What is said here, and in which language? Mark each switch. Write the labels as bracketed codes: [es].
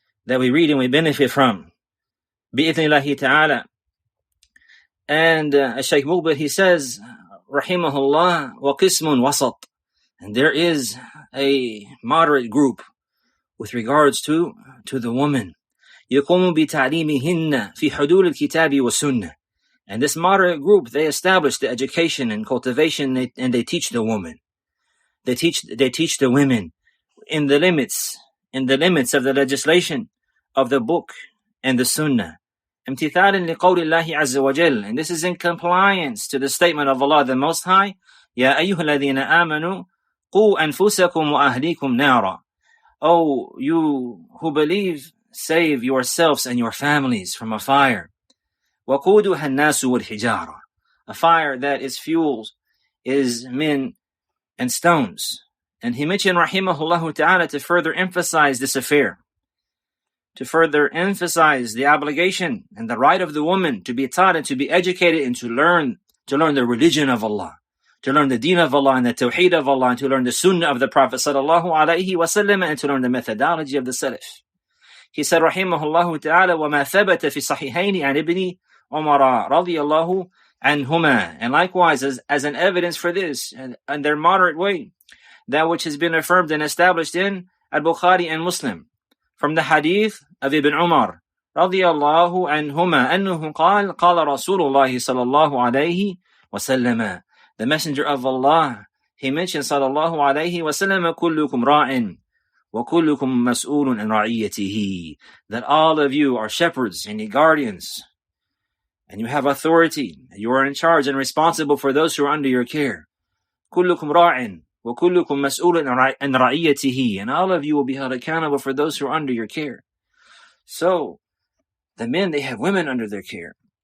[en] that we read and we benefit from. Bi'ithnillahi ta'ala. And Shaykh Muqbil, he says, rahimahullah, [ar] wa qismun wasat. [en] And there is a moderate group with regards to the woman. [ar] يقوم بتعليمهن في حدود الكتاب والسنة. [en] And this moderate group, they establish the education and cultivation, and they teach the woman. They teach the women in the limits of the legislation of the book and the sunnah. [ar] امتثالا لقول الله عز وجل. [en] And this is in compliance to the statement of Allah the Most High. [ar] يا أيها الذين آمنوا قوا أنفسكم وأهليكم نارا. [en] Oh, you who believe, save yourselves and your families from a fire. [ar] وقودها الناس والحجارة. [en] A fire that is fueled is men and stones. And he mentioned rahimahullah ta'ala to further emphasize this affair, to further emphasize the obligation and the right of the woman to be taught and to be educated and to learn the religion of Allah, to learn the deen of Allah and the tawheed of Allah, and to learn the sunnah of the Prophet sallallahu alaihi wasallam, and to learn the methodology of the Salaf. He said rahimahullah ta'ala, [ar] وَمَا ثَبَتَ فِي الصَّحِحَيْنِ عَنْ ابْنِ عُمَرَ رَضِيَ اللَّهُ عَنْهُمَا. [en] And likewise, as an evidence for this, and their moderate way, that which has been affirmed and established in Al-Bukhari and Muslim, from the hadith of Ibn Umar [ar] رضي الله عنهما أنه قال رسول الله صلى الله عليه وسلم. [en] The Messenger of Allah, he mentioned [ar] صلى الله عليه وسلم كلكم راع وكلكم مسؤول عن رعيته. [en] That all of you are shepherds and guardians, and you have authority, and you are in charge and responsible for those who are under your care. [ar] كلكم راع وَكُلُّكُمْ مَسْئُولٌ عَنْ رَعِيَّتِهِ. [en] And all of you will be held accountable for those who are under your care. So, the men, they have women under their care.